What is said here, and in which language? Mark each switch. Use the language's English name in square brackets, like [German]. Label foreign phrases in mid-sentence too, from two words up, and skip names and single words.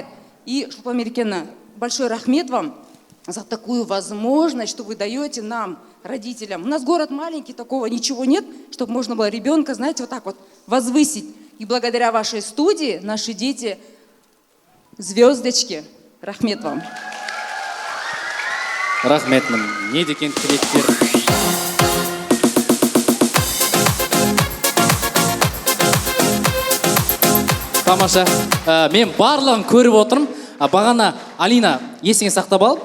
[Russian] И, Шолпан Мерекеновна, большой рахмет вам за такую возможность, что вы даете нам, родителям. У нас город маленький, такого ничего нет, чтобы можно было ребенка, знаете, вот так вот возвысить. И благодаря вашей студии наши дети звездочки. Рахмет вам. [Kazakh] Рахметмін. Не деген тілектер. Тамаша. Мен барлығын көріп отырмын. Бағана Алина есіңе сақтап ал.